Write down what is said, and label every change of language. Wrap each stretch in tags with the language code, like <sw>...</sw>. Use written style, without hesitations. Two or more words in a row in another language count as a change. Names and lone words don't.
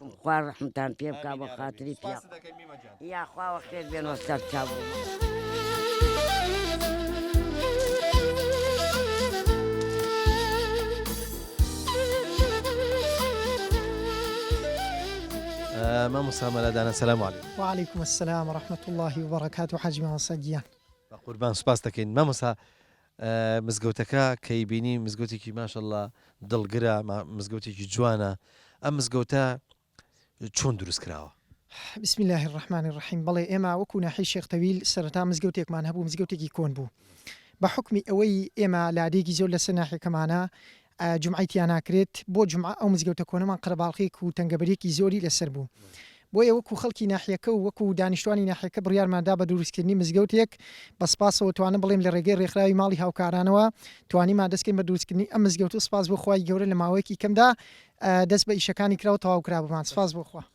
<ckb>خوا ڕەحمتان پێ بکا بە خاتری پێ یا خواوە خێر بێنەوە سەر چاوە مامۆستا مەلادانە</ckb> <ar>سەلام عەلیکم وعليكم السلام ورحمة الله وبركاته</ar> <ckb>حاجی مامۆستا قوربان سوپاس دەکەین مامۆستا مزگەوتەکە کەی بینی مزگەوتێکی ماشەڵڵا دڵگرە مزگەوتێکی جوانە ئەم مزگەوتە چۆن دروست کراوە</ckb> <ar>بسم الله الرحمن الرحيم</ar> <ckb>بەڵێ ئێمە وەکو ناحی شێخ تەویل سەرەتا مزگەوتێکمان هەبوو مزگەوتێکی کۆن بوو بە حکمی ئەوەی ئێمە لادێکی زۆر لەسەر ناحیەکەمانە جمعیتیان ناکرێت بۆ جمعە ئەو مزگەوتە کۆنەمان قەرەباڵغێک و تەنگەبەرێکی زۆری لەسەر بوو بۆیە وەکو خەڵکی ناحیەکە و وەکو دانیشتوانی ناحیەکە بڕیارماندا بە دروستکردنی مزگەوتێک بەسپاسەوە توانم بڵێم لە ڕێگەی ڕێکخراوی ماڵی هاوکارانەوە توانیمان دەستکەین بە دروستکردنی ئەم مزگەوت و سپاس بۆ خوای گەورە لە ماوەیەکی کەمدا دەست بە ئیشەکانی کراوە تەواو کرا بمان سپاس بۆ خوا</ckb>